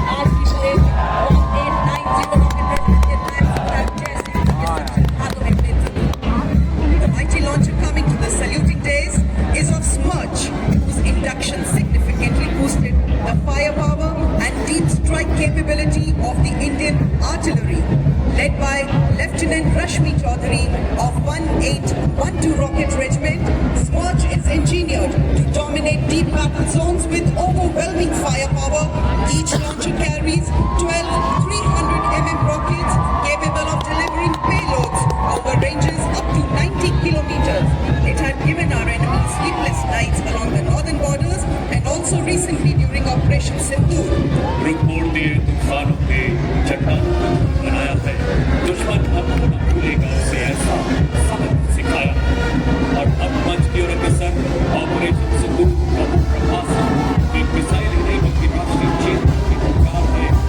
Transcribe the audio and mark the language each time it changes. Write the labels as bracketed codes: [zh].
[hi] आज की parade 1890 rocket regiment के नायक जैसे हाथों में [en] The mighty launcher coming to the saluting days is of Smerch, whose induction significantly boosted the firepower and deep strike capability of the Indian artillery. Led by Lieutenant Rashmi Chaudhary of 1812 Rocket Regiment, Smerch is engineered to dominate deep battle zones with overwhelming firepower. Each launcher carries 12 300 mm rockets capable of delivering payloads over ranges up to 90 kilometers. It had given our enemies sleepless nights along the northern borders and also recently during Operation Sindoor. [hi] रुख मोड़ दिए तूफानों के चट्टानों को बनाया है दुश्मन, अब न भूलेगा उसे ऐसा सबक सिखाया। और अब मंच की ओर अग्रसर ऑपरेशन सिंदूर का प्रभासन एक मिसाइल नहीं बल्कि राष्ट्रीय क्षेत्र की पुकार है।